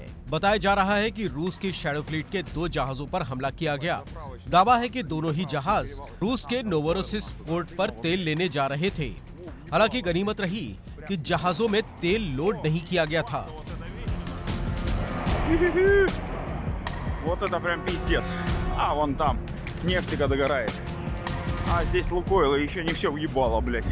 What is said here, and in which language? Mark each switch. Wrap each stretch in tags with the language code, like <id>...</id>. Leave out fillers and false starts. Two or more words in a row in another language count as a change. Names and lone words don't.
<hi>बताया जा रहा है कि रूस की शैडो फ्लीट के 2 जहाजों पर हमला किया गया। दावा है कि दोनों ही जहाज रूस के नोवोरोसिस्क पोर्ट पर तेल लेने जा रहे थे। हालांकि गनीमत रही कि जहाजों में तेल लोड नहीं किया गया था।</hi> <ru>Вот это прям пиздец. А вон там нефтика догорает. А здесь Лукойл еще не все въебало, блядь.</ru>